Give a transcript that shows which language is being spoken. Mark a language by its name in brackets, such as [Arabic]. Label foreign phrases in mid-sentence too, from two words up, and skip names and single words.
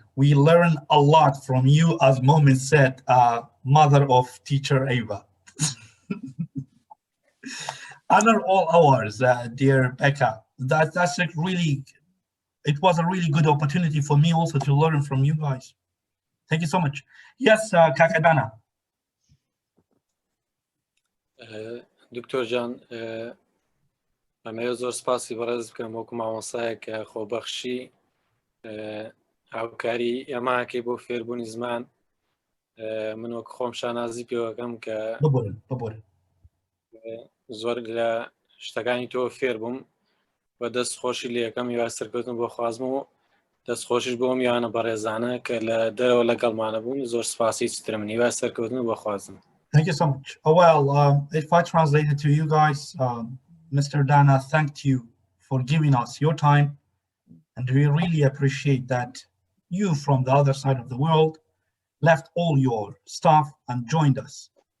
[English] We learn a lot from you, as Momin said, mother of teacher Ava. Honor all ours, dear Becca. That's like really, it was a really good opportunity for me also to learn from you guys. Thank you so much. Yes, Kakadana. [Central Kurdish] دکتۆر جان ئەمەوێت زۆر سپاسی بەڕێز بکەم وەکو مامۆسایەکە خۆبەخشی هاوکاری ئێماکەی بۆ فێربوونی زمان من وەکو خۆم شانازی پێوەکەم کە زۆر لە شتەکانی تۆ فێر بووم بە دەستخۆشی لە یەکەم هیوای سەرکەوتن بۆ خوازم و دەستخۆشیش بۆ میوانە بەڕێزانە کە لە دەرەوە لەگەڵمانە بوون زۆر سپاسی چترم هیوای سەرکەوتن بۆ خوازم. [English] Thank you so much. Oh, well, if I translate it to you guys, Mr. Dana thanked you for giving us your time, and we really appreciate that you from the other side of the world left all your stuff and joined us.